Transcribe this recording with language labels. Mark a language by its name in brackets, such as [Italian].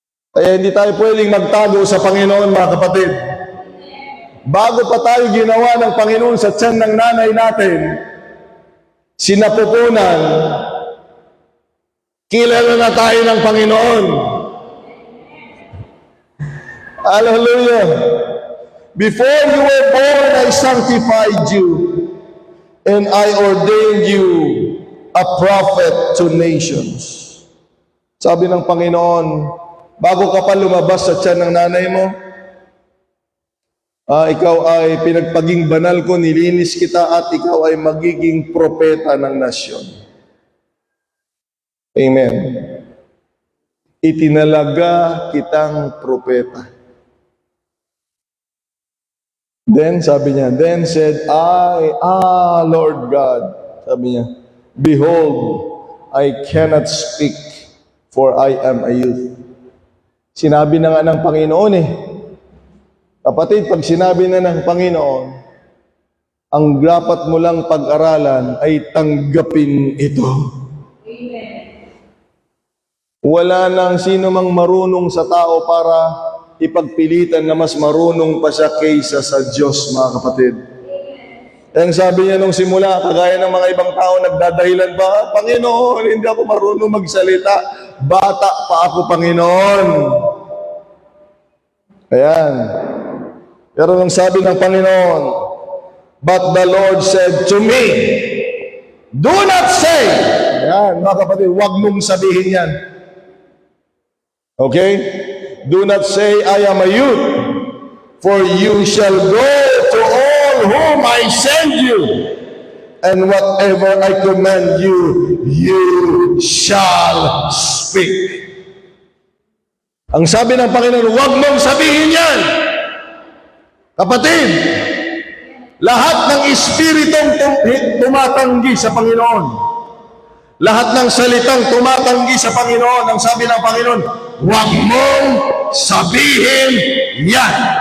[Filipino] Kaya hindi tayo pwedeng magtago sa Panginoon, mga kapatid. Bago pa tayo ginawa ng Panginoon sa tiyan ng nanay natin, sinapupunan, kilala na tayo ng Panginoon. Hallelujah. [English] Before you were born, I sanctified you. And I ordained you a prophet to nations. [Filipino] Sabi ng Panginoon, bago ka pa lumabas sa tiyan ng nanay mo, ikaw ay pinagpaging banal ko, nilinis kita at ikaw ay magiging propeta ng nasyon. Amen. Itinalaga kitang propeta. [English] Then, [Filipino] sabi niya, [English] then said I, Lord God, sabi niya, behold, I cannot speak, for I am a youth. [Filipino] Sinabi na nga ng Panginoon Kapatid, pag sinabi na ng Panginoon, ang dapat mo lang pag-aralan ay tanggapin ito. Wala nang sino mang marunong sa tao para ipagpilitan na mas marunong pa siya kaysa sa Diyos, mga kapatid. Ang sabi niya nung simula, kagaya ng mga ibang tao, nagdadahilan pa, Panginoon, hindi ako marunong magsalita. Bata pa ako, Panginoon. Ayan. Pero nung sabi ng Panginoon, [English] but the Lord said to me, do not say. [Filipino] Ayan, mga kapatid, huwag mong sabihin yan. Okay? [English] Do not say, I am a youth, for you shall go to all whom I send you, and whatever I command you, you shall speak. [Filipino] Ang sabi ng Panginoon, huwag mong sabihin yan. Kapatid, lahat ng espiritong tumatanggi sa Panginoon, lahat ng salitang tumatanggi sa Panginoon, ang sabi ng Panginoon, huwag mong sabihin yan.